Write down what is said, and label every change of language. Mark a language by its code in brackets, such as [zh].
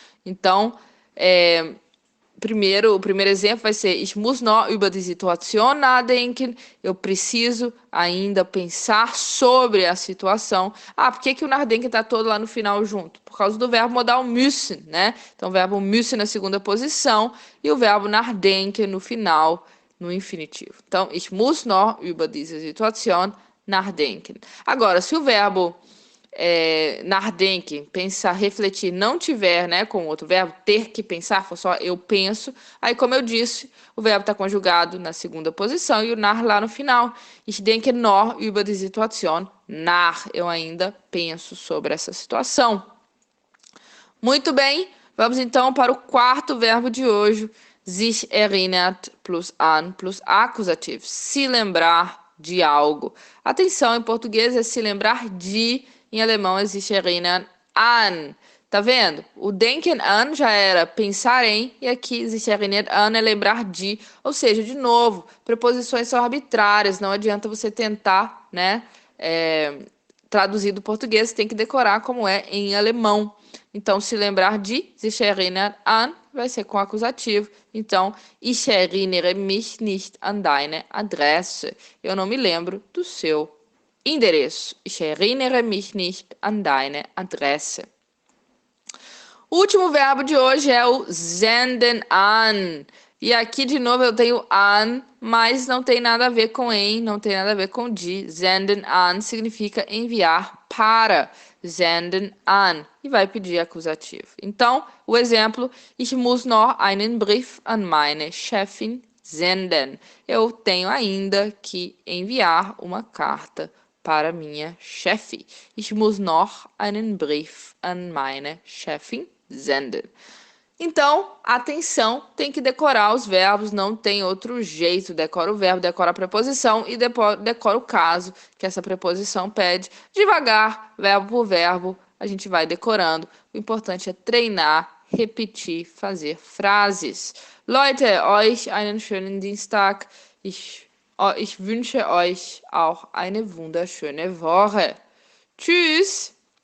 [pt] Então, o primeiro exemplo vai ser Ich muss noch über die Situation nachdenken. Eu preciso ainda pensar sobre a situação. Por que o nachdenken está todo lá no final junto? Por causa do verbo modal müssen, né? Então, o verbo müssen na segunda posição e o verbo nachdenken no final, no infinitivo. Então, ich muss noch über diese Situation nachdenken. Agora, se o verbo nachdenken, pensar, refletir, não tiver, né, com outro verbo, ter que pensar, for só eu penso, aí, como eu disse, o verbo está conjugado na segunda posição e o nach lá no final. [de] Ich denke noch über die Situation nach. [pt] Eu ainda penso sobre essa situação. Muito bem, vamos então para o quarto verbo de hoje. Sich erinnert plus an plus acusativo. Se lembrar de algo. Atenção, em português é se lembrar de, em alemão é sich erinnern an. Tá vendo? O denken an já era pensar em, e aqui sich erinnern an é lembrar de. Ou seja, de novo, preposições são arbitrárias, não adianta você tentar, né, traduzir do português, você tem que decorar como é em alemão. Então, se lembrar de, sich erinnern an, vai ser com acusativo. [de] Então, ich erinnere mich nicht an deine Adresse. [pt] Eu não me lembro do seu endereço. [de] Ich erinnere mich nicht an deine Adresse. [pt] O último verbo de hoje é o senden an. E aqui, de novo, eu tenho an, mas não tem nada a ver com em, não tem nada a ver com de. Senden an significa enviar para. Senden an. E vai pedir acusativo. [de] Então, o exemplo, ich muss noch einen Brief an meine Chefin senden. [pt] Eu tenho ainda que enviar uma carta para minha chefe. [de] Ich muss noch einen Brief an meine Chefin senden. [pt] Então, atenção, tem que decorar os verbos, não tem outro jeito. Decora o verbo, decora a preposição e decora o caso que essa preposição pede. Devagar, verbo por verbo, a gente vai decorando. O importante é treinar, repetir, fazer frases. [de] Leute, euch einen schönen Dienstag. Ich wünsche euch auch eine wunderschöne Woche. Tschüss!